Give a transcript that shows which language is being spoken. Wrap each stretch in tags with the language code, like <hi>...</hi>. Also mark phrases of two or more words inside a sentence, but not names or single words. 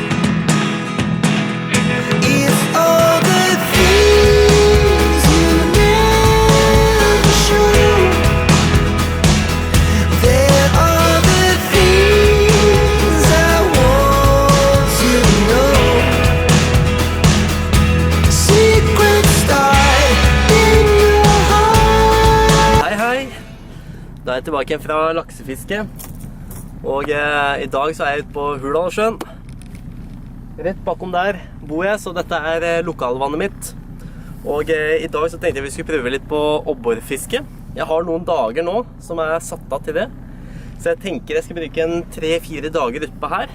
<en>It's all the things you never show. There are the things I want to know. Secrets start in your heart.</en> <no>Hei, hei. Da er jeg tilbake igjen fra laksefiske. Og i dag så er jeg ute på Hurdalssjøen. Rett bakom der bor jeg, så dette er lokalvannet mitt. Og i dag så tenkte jeg vi skulle prøve litt på obborfiske. Jeg har noen dager nå som er satt av til det. Så jeg tenker jeg skal bruke en 3-4 dager ute på her.</no>